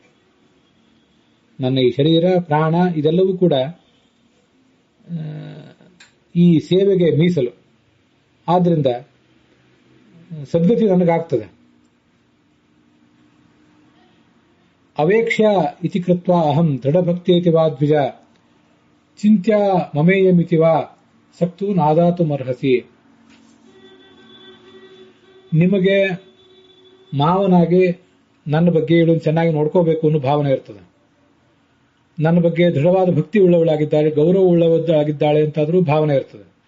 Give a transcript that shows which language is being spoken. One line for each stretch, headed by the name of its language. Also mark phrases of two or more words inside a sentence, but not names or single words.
Kannada: ನನ್ನ ಈ ಶರೀರ ಪ್ರಾಣ ಇದೆಲ್ಲವೂ ಕೂಡ ಈ ಸೇವೆಗೆ ಮೀಸಲು. ಆದ್ರಿಂದ ಸದ್ಗತಿ ನನಗಾಗ್ತದೆ.
Sanskrit: ಅವೇಕ್ಷ್ಯ ಇತಿ ಕೃತ್ವ ಅಹಂ ದೃಢಭಕ್ತೇತಿ ವಾ ದ್ವಿಜ ಚಿಂತ್ಯ ಮಮೇಯಮಿತಿ ವಾ ಸಕ್ತು ನಾದಾತು ಮರ್ಹಸಿ.
Kannada: ನಿಮಗೆ ಮಾವನಾಗಿ ನನ್ನ ಬಗ್ಗೆ ಇವಳನ್ನು ಚೆನ್ನಾಗಿ ನೋಡ್ಕೋಬೇಕು ಅನ್ನೋ ಭಾವನೆ ಇರ್ತದೆ. ನನ್ನ ಬಗ್ಗೆ ದೃಢವಾದ ಭಕ್ತಿ ಉಳ್ಳವಳಾಗಿದ್ದಾಳೆ, ಗೌರವ ಉಳ್ಳವಳಾಗಿದ್ದಾಳೆ ಅಂತಾದ್ರೂ ಭಾವನೆ ಇರ್ತದೆ.